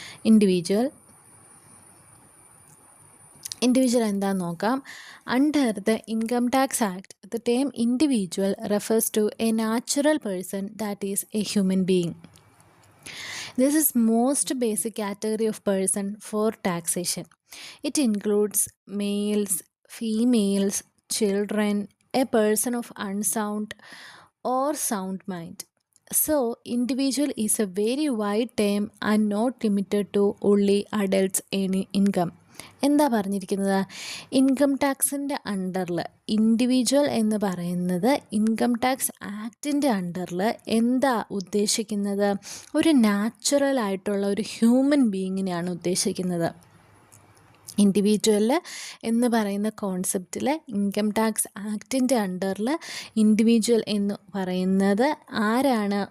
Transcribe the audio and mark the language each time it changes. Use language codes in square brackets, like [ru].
[ml] Individual എന്താണെന്ന് നോക്കാം. [en] Under the income tax act the term individual refers to a natural person that is a human being. This is most basic category of person for taxation. It includes males, females, children, a person of unsound or sound mind. So, individual is a very wide term and not limited to only adults' income. [ml] എന്താ പറഞ്ഞിരിക്കുന്നത്? Income ടാക്സിൻ്റെ അണ്ടറിൽ individual എന്ന് പറയുന്നത് income tax ആക്ടിൻ്റെ അണ്ടറിൽ എന്താ ഉദ്ദേശിക്കുന്നത്? ഒരു natural ആയിട്ടുള്ള ഒരു ഹ്യൂമൻ ബീയിങ്ങിനെയാണ് ഉദ്ദേശിക്കുന്നത്. ഇൻഡിവിജ്വൽ എന്ന് പറയുന്ന കോൺസെപ്റ്റിൽ ഇൻകം ടാക്സ് ആക്ടിൻ്റെ അണ്ടറിൽ ഇൻഡിവിജ്വൽ എന്ന് പറയുന്നത് ആരാണ്?